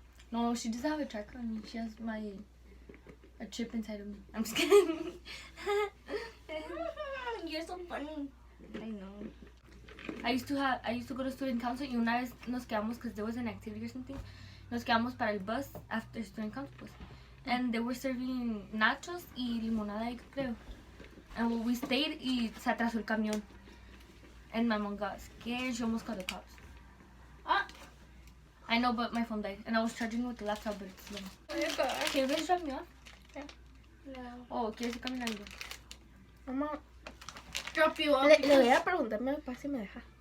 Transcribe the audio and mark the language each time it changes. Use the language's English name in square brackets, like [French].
[English] No, she doesn't have a tracker on me. She has a chip inside of me. I'm just kidding. You're so funny. I know. I used to go to student council y una vez nos quedamos because there was an activity or something. [Spanish] Nos quedamos para el bus after student council pues. [English] And they were serving nachos y limonada, yo creo. [Spanish] And well, we stayed y se atrasó el camión. [English] And my mom got scared. She almost called the cops. I know, but my phone died. And I was charging it with the laptop, but it's slow. Can you guys drop me off? No. [Spanish] Oh, ¿quieres ir caminando? Mamá, [English] Drop you off. [Spanish] le voy a preguntar a mi papá si me deja.